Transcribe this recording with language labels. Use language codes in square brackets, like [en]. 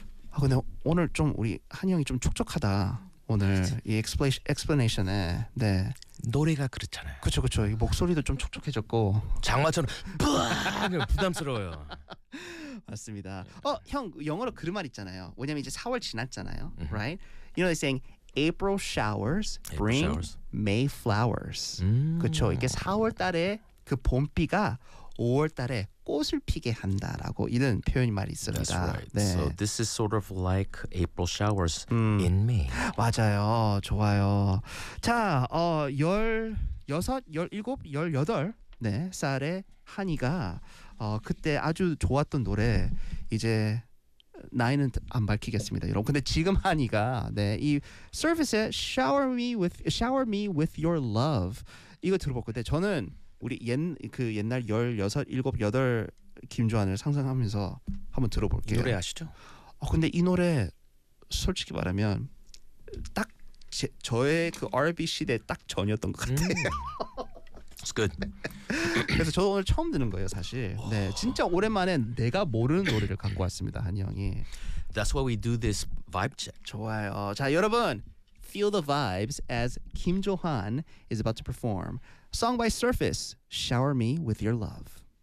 [ko] 아 근데 오늘 좀 우리 한이 형이 좀 촉촉하다. 오늘 이 explanation에 네. 노래가 그렇잖아요. 그렇죠, 그렇죠. 목소리도 좀 촉촉해졌고 장마처럼 부담스러워요. 맞습니다. 형 영어로 그런 말 있잖아요. 왜냐면 이제 4월 지났잖아요, [en] right? You know they saying April showers bring April showers. May flowers. [ko] 그렇죠. 이게 4월 달에 그 봄비가 5월 달에 꽃을 피게 한다라고 이런 표현이 말이 있습니다. [en] That's right. [ko] 네. [en] So this is sort of like April showers in May. [ko] 맞아요. 좋아요. 자, 16, 17, 18 네, 살의 한이가 그때 아주 좋았던 노래 이제 나이는 안 밝히겠습니다, 여러분. 근데 지금 한이가 네, 이 서비스에 [en] shower me with your love [ko] 이거 들어볼 건데 저는 우리 옛날 16, 17, 18 김조한을 상상하면서 한번 들어볼게요. 노래 아시죠? 근데 이 노래 솔직히 말하면 딱 저의 그 R&B 시대 딱 전이었던 것 같아요. [en] It's good. [ko] 그래서 저 오늘 처음 듣는 거예요, 사실. 네, 진짜 오랜만에 내가 모르는 노래를 갖고 왔습니다, 한이 형이. [en] That's why we do this vibe check. [ko] 좋아요. 자, 여러분. [en] Feel the vibes as Kim Johan is about to perform. Song by Surface, Shower Me With Your Love.